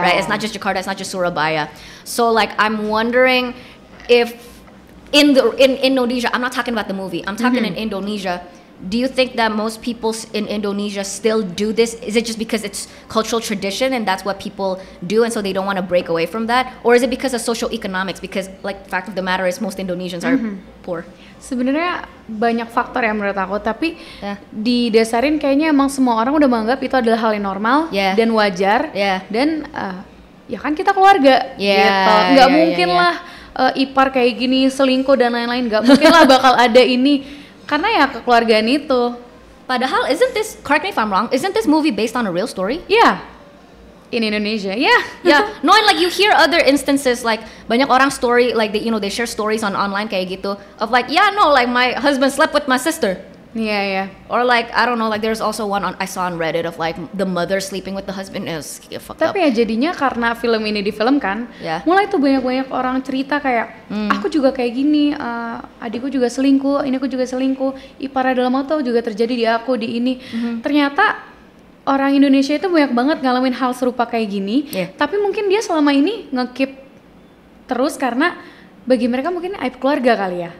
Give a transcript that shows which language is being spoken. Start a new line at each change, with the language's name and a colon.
English: Right? It's not just Jakarta, it's not just Surabaya. So like I'm wondering if in Indonesia, I'm not talking about the movie, I'm talking in Indonesia, do you think that most people in Indonesia still do this? Is it just because it's cultural tradition and that's what people do and so they don't want to break away from that? Or is it because of social economics? Because like fact of the matter is most Indonesians are poor.
Indonesian: Sebenarnya banyak faktor ya menurut aku, tapi didasarin kayaknya emang semua orang udah menganggap itu adalah hal yang normal dan wajar, dan ya kan kita keluarga, gitu. Nggak mungkin lah ipar kayak gini selingkuh dan lain-lain, nggak mungkin lah bakal ada ini, karena ya kekeluargaan itu.
English: Padahal correct me if I'm wrong, isn't this movie based on a real story? Yeah. In Indonesia, yeah. No, and like you hear other instances, like
Indonesian: banyak orang
English: story, like they share stories on online
Indonesian: kayak gitu,
English: of like, like my husband slept with my sister. Yeah. Or like, I don't know, like there's also one I saw on Reddit of like the mother sleeping with the husband. It was fucked up.
Indonesian: Tapi ya jadinya karena film ini difilmkan, mulai tuh banyak orang cerita kayak, aku juga kayak gini, adikku juga selingkuh, ini aku juga selingkuh, ipar dalam moto juga terjadi di aku, di ini. Ternyata orang Indonesia itu banyak banget ngalamin hal serupa kayak gini, tapi mungkin dia selama ini nge-keep terus karena bagi mereka mungkin aib keluarga kali ya.